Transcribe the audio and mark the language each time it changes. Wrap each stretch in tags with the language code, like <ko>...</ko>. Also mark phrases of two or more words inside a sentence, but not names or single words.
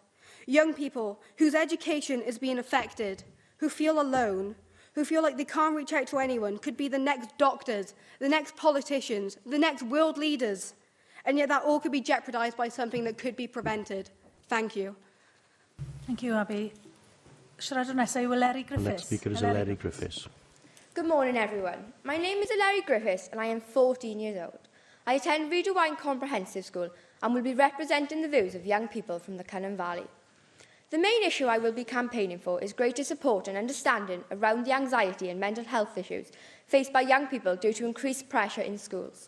<en>Young people whose education is being affected, who feel alone, who feel like they can't reach out to anyone, could be the next doctors, the next politicians, the next world leaders. And yet that all could be jeopardised by something that could be prevented. Thank you. Thank you, Abby.</en> <cy>Siaradwr nesaf yw Eleri Griffiths.</cy> <en>The next speaker is Eleri Griffiths. Good morning, everyone. My name is Eleri Griffiths and I am 14 years old. I attend Reader Wine Comprehensive School and will be representing the views of young people from the Cynru Valley. The main issue I will be campaigning for is greater support and understanding around the anxiety and mental health issues faced by young people due to increased pressure in schools.</en>